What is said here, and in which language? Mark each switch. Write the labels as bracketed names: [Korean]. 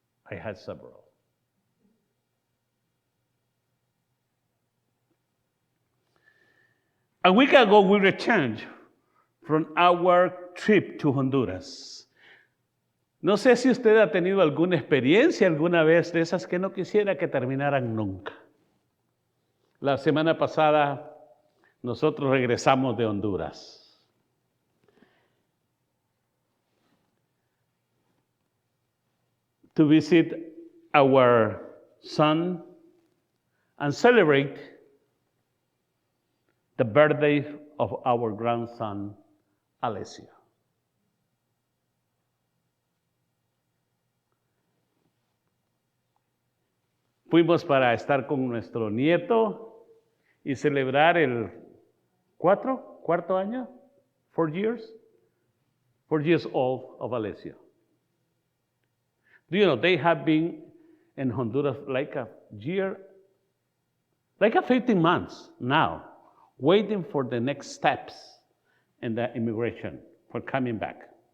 [English] I had several. A week ago, we returned from our trip to Honduras. [Spanish] No sé si usted ha tenido alguna experiencia alguna vez de esas que no quisiera que terminaran nunca. La semana pasada nosotros regresamos de Honduras. [English] To visit our son and celebrate the birthday of our grandson, Alessio. [Spanish] Fuimos para estar con nuestro nieto y celebrar el cuarto año, [English] 4 years old [Spanish] of Alessio. [English] Do you know, they have been in Honduras like a year, like a 15 months now, waiting for the next steps in the immigration for coming back.